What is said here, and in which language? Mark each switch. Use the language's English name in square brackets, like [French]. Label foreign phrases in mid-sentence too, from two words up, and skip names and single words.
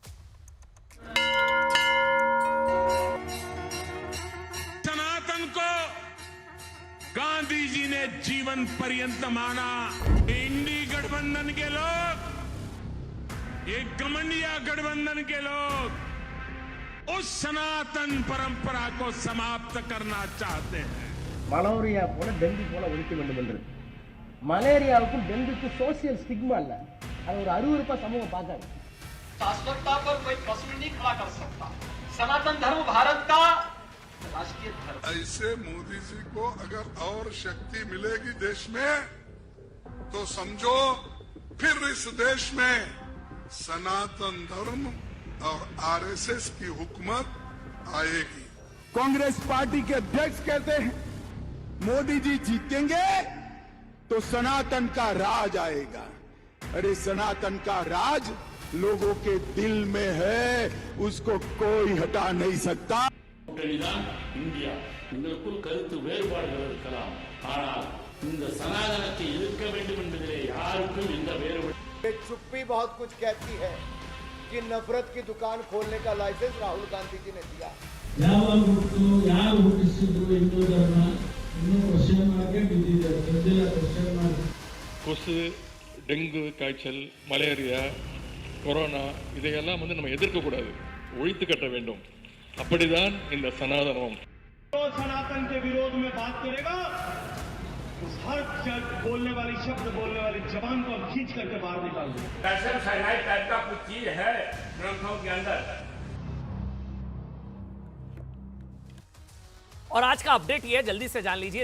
[Hindi] सनातन को गांधी जी ने जीवन पर्यंत माना। इंडी गठबंधन के लोग, ये घमंडिया गठबंधन के लोग उस सनातन परंपरा को समाप्त करना चाहते हैं। [Tamil] மலேரியா போல டெங்கு போல ஒழிக்க வேண்டும் என்று மலேரியாவுக்கும் டெங்குக்கும் [English] social stigma [Tamil] இல்ல, அது ஒரு அருவருப்பா சமூகம் பார்க்காது। [Hindi] शाश्वतता पर कोई प्रश्न नहीं खड़ा कर सकता। सनातन धर्म भारत का राष्ट्रीय धर्म। ऐसे मोदी जी को अगर और शक्ति मिलेगी देश में तो समझो फिर इस देश में सनातन धर्म और आरएसएस की हुकूमत आएगी। कांग्रेस पार्टी के अध्यक्ष कहते हैं मोदी जी जीतेंगे तो सनातन का राज आएगा। अरे सनातन का राज लोगों के दिल में है, उसको कोई हटा नहीं सकता। [Tamil] கூட்டணிதான் இந்தியா. எங்களுக்குள் கருத்து வேறுபாடுகள் இருக்கலாம், ஆனால் இந்த சனாதனத்தை எதிர்க்க வேண்டும் என்பதிலே யாருக்கும் எந்த வேறுபாடு। [Hindi] चुप्पी बहुत कुछ कहती है कि नफरत की दुकान खोलने का लाइसेंस राहुल गांधी जी ने दिया। [Kannada] ಯಾವಾಗ ಹುಟ್ಟು ಯಾರು ಹುಟ್ಟಿಸಿದ್ರು ಹಿಂದೂ ಧರ್ಮ ಇನ್ನೂ [English] question mark [Kannada] ಬಿದ್ದಿದೆ, ಬಂದಿಲ್ಲ [English] question mark. [Tamil] கொசு, டெங்கு காய்ச்சல், மலேரியா, கொரோனா இதையெல்லாம் நம்ம எதிர்க்கக்கூடாது, ஒழித்து கட்ட வேண்டும். அப்படிதான் இந்த சனாதனம்। [Hindi] तो सनातन के विरोध में बात करेगा, उस हर बोलने वाली शब्द बोलने वाली जबान को खींच करके बाहर निकाल दो। [English] calcium cyanide type [Hindi] का कुछ चीज है ग्रंथों के अंदर। और आज का अपडेट ये जल्दी से जान लीजिए।